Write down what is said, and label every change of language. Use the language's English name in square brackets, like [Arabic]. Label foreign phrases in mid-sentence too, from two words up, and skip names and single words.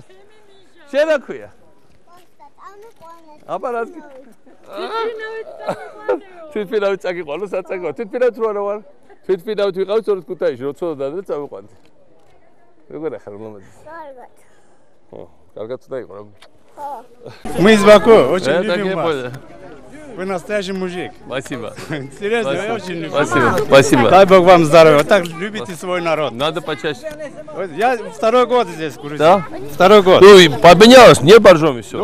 [Georgian] შენ რა ქვია? აბა რა გიქ? თვითფინავით წაგიყვანო, საწაგო. თვითფინავით რო არა ვარ. თვითფინავით ვიყავით სწორედ ქუთაისში, რო ცოტა და წავიყვანდი. როგორ ახლა რომ მომედი? კარგად. ხო, კარგად უნდა იყო რა. [Russian] Мы из Баку, очень любим вас. Вы настоящий мужик. Спасибо. Серьезно, я очень люблю. Спасибо. Спасибо. Дай Бог вам здоровья. Так любите свой народ. Надо почаще. Я второй год здесь курю. Да? Второй год. Ну, поменялось, не боржоми все.